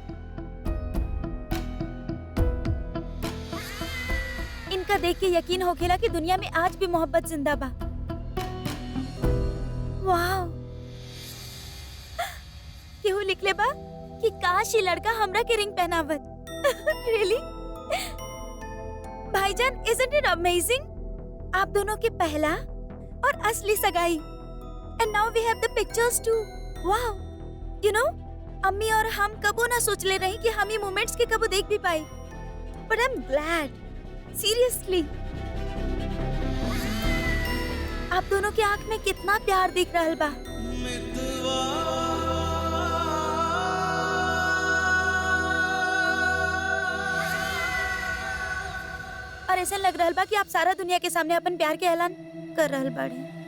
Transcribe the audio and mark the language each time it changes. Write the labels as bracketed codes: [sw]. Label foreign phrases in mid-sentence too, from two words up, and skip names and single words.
[bho] इनका देख के यकीन होखेला कि दुनिया में आज भी मोहब्बत जिंदा बा। वाओ, केहू लिखले बा कि काश ये लड़का हमरा के रिंग पहनावत। [en] Really Bhaijaan, isn't it amazing? [bho] आप दोनों के पहला और असली सगाई, [en] And now we have the pictures too. Wow, you know, [bho] अम्मी और हम कबो ना सोच ले रही कि हम ये मोमेंट्स के कबो देख भी पाए, [en] But I am glad, seriously. [bho] आप दोनों की आंख में कितना प्यार दिख रहा बा। और ऐसा लग रहा बा कि आप सारा दुनिया के सामने अपन प्यार के ऐलान कर रहल बाड़ी।